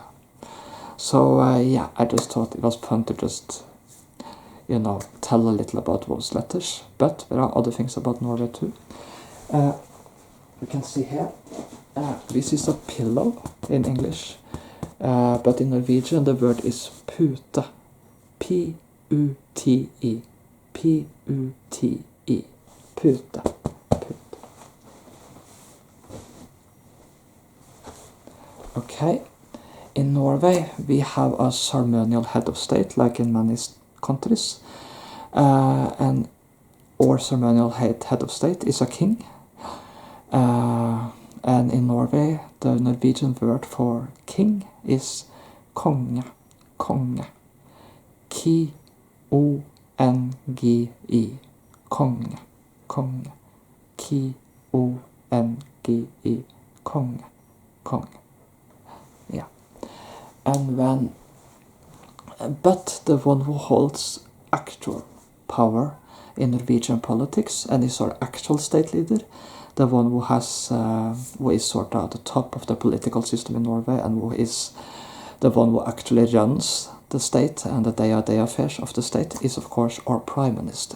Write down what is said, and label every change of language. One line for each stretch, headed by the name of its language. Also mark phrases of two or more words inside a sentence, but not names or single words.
English: So, yeah, I just thought it was fun to just, you know, tell a little about those letters. But there are other things about Norway too. We can see here. This is a pillow in English. But in Norwegian the word is pute. P-U-T-E. P-U-T-E. Pute. Pute. Okay. In Norway we have a ceremonial head of state, like in many countries. And our ceremonial head of state is a king. And in Norway, the Norwegian word for king is konge. Konge. K-O-N-G-E. Konge. Konge. K-O-N-G-E. Konge. Konge. Yeah. And when, but the one who holds actual power in Norwegian politics and is our actual state leader, the one who has, who is sort of at the top of the political system in Norway, and who is the one who actually runs the state and the day-to-day affairs of the state, is of course our prime minister.